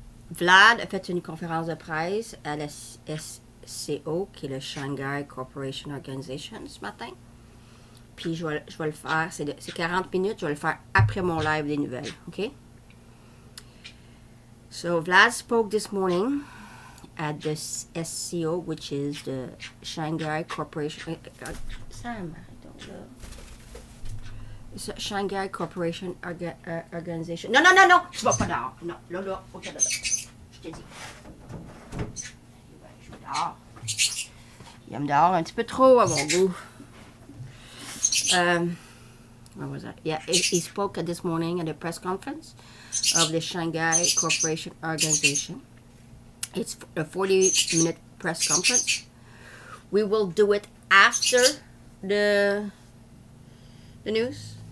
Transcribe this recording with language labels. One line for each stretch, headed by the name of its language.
French: Vlad a fait une conférence de presse à la SCO, qui est le Shanghai Corporation Organization, ce matin. Puis je vais le faire, c'est 40 minutes, je vais le faire après mon live des nouvelles, OK?
English: So Vlad spoke this morning at the SCO, which is the Shanghai Corporation. Sam, I don't know. It's a Shanghai Corporation Organization.
French: Non, non, non, non! Tu vas pas dehors. Non, là, OK, là. Je t'ai dit. Je vais dehors. Il me dehors un petit peu trop à mon goût.
English: Where was I? Yeah, he spoke this morning at the press conference of the Shanghai Corporation Organization. It's a 40-minute press conference. We will do it after the news.